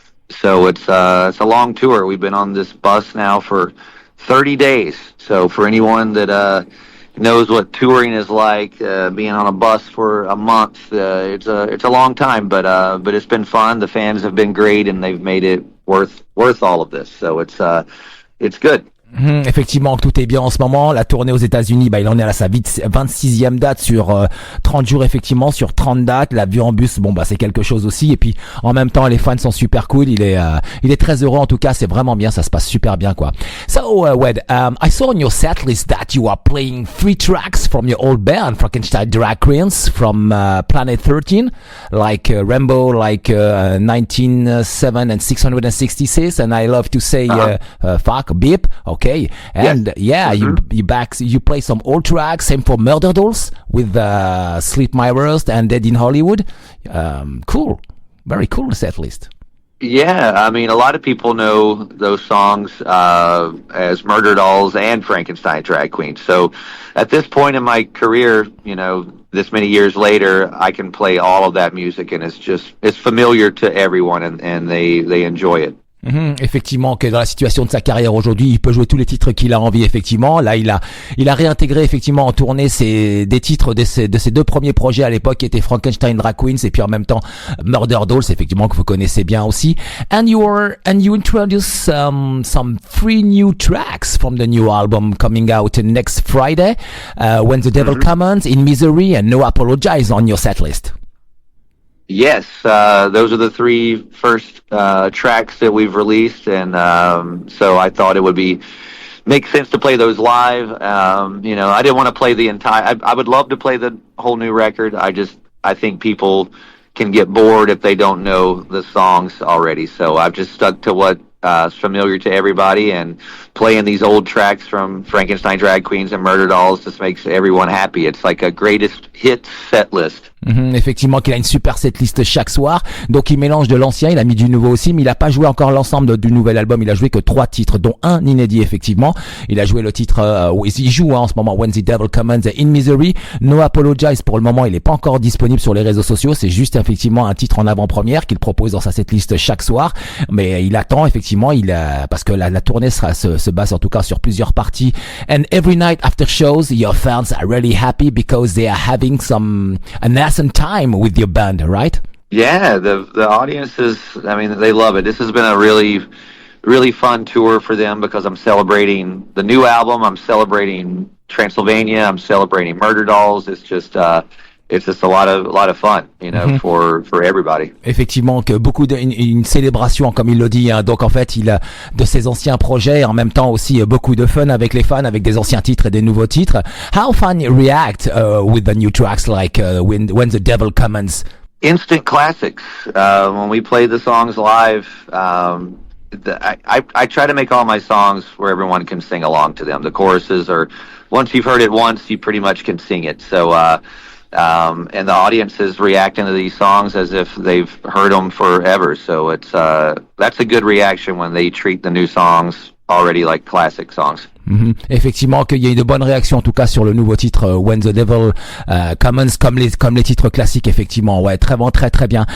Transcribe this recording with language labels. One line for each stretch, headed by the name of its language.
English: So it's a long tour. We've been on this bus now for 30 days. So for anyone that knows what touring is like, being on a bus for a month, it's a long time, but it's been fun. The fans have been great, and they've made it worth all of this. So it's good.
French: Effectivement, tout est bien en ce moment. La tournée aux États-Unis, il en est à sa 26e date sur 30 jours, effectivement, sur 30 dates. La vue en bus, c'est quelque chose aussi. Et puis, en même temps, les fans sont super cool. Il est très heureux. En tout cas, c'est vraiment bien. Ça se passe super bien, quoi.
English: So, Wed, I saw on your set list that you are playing 3 tracks from your old band, Frankenstein Drag Queens, from Planet 13, like Rainbow, like 1907 and 666. And I love to say, fuck, beep. Okay, and you play some old tracks. Same for Murder Dolls with Sleep My Worst and Dead in Hollywood. Cool, very cool set list. Yeah, I mean, a lot of people know those songs as Murder Dolls and Frankenstein Drag Queens. So at this point in my career, this many years later, I can play all of that music, and it's familiar to everyone, and they enjoy it.
French: Effectivement, que dans la situation de sa carrière aujourd'hui, il peut jouer tous les titres qu'il a envie. Effectivement, là, il a réintégré effectivement en tournée des titres de ses 2 premiers projets à l'époque, qui étaient Frankenstein Drag Queens et puis en même temps Murder Dolls, effectivement, que vous connaissez bien aussi.
English: And you introduce some 3 new tracks from the new album coming out next Friday, When the Devil Comes, In Misery, and No Apologize on your set list. Yes, those are the 3 first tracks that we've released, and so I thought it would make sense to play those live. I didn't want to play the entire. I would love to play the whole new record. I think people can get bored if they don't know the songs already. So I've just stuck to what is familiar to everybody, and playing these old tracks from Frankenstein Drag Queens and Murder Dolls just makes everyone happy. It's like a greatest hits set list.
French: Effectivement, qu'il a une super setlist chaque soir. Donc il mélange de l'ancien, il a mis du nouveau aussi, mais il a pas joué encore l'ensemble du nouvel album. Il a joué que 3 titres, dont un inédit, effectivement. Il a joué le titre, il joue en ce moment When the Devil Comes, In Misery. No Apologize, pour le moment, il est pas encore disponible sur les réseaux sociaux. C'est juste effectivement un titre en avant-première qu'il propose dans sa setlist chaque soir. Mais il attend effectivement, parce que la tournée se base en tout cas sur plusieurs parties.
English: And every night after shows, your fans are really happy because they are having an awesome time with your band, right? Yeah, the audience they love it. This has been a really, really fun tour for them because I'm celebrating the new album, I'm celebrating Transylvania, I'm celebrating Murder Dolls. It's just a lot of fun, for everybody.
French: Effectivement, que une célébration, comme il le dit. Donc en fait, il a de ses anciens projets et en même temps aussi beaucoup de fun avec les fans, avec des anciens titres et des nouveaux titres.
English: How fun you react with the new tracks like When the Devil Comes? Instant classics. When we play the songs live, I try to make all my songs where everyone can sing along to them. The choruses are, once you've heard it once, you pretty much can sing it. So. And the audience is reacting to these songs as if they've heard them forever. So that's a good reaction when they treat the new songs already like classic songs.
French: Effectivement, qu'il y a eu de bonnes réactions en tout cas sur le nouveau titre When the Devil Comes, comme les titres classiques. Effectivement, ouais, très bon, très très bien.